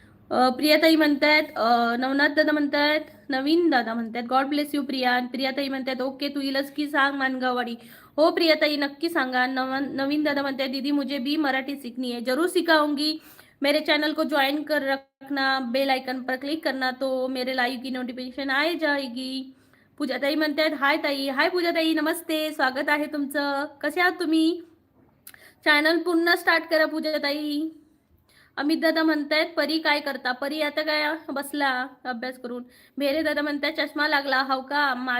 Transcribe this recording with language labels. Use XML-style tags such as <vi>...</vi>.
<mr>प्रियाताई म्हणतायत, नवनाथ दादा म्हणतायत, नवीन दादा म्हणतायत</mr> <en>God bless you Priya.</en> <mr>प्रियाताई म्हणतायत ओके तू इलस की सांग मानगाववाडी. हो प्रियाताई नक्की सांगा. नवीन दादा म्हणतायत</mr> <hi>दीदी मुझे भी मराठी सीखनी है, जरूर सिखाऊंगी. मेरे चैनल को ज्वाइन कर रखना, बेल आइकन पर क्लिक करना तो मेरे लाइव की नोटिफिकेशन आ जाएगी.</hi> <mr>पूजाताई म्हणतायत हाय ताई. हाय पूजाताई, नमस्ते, स्वागत आहे तुमचं. कसे आहात तुम्ही? चॅनल पुन्हा स्टार्ट करा पूजाताई. अमित दादा म्हणतायत परी काय करता? परी आता काय बसला अभ्यास करून. भेरे दादा म्हणतायत चष्मा लागला. हो का?</mr>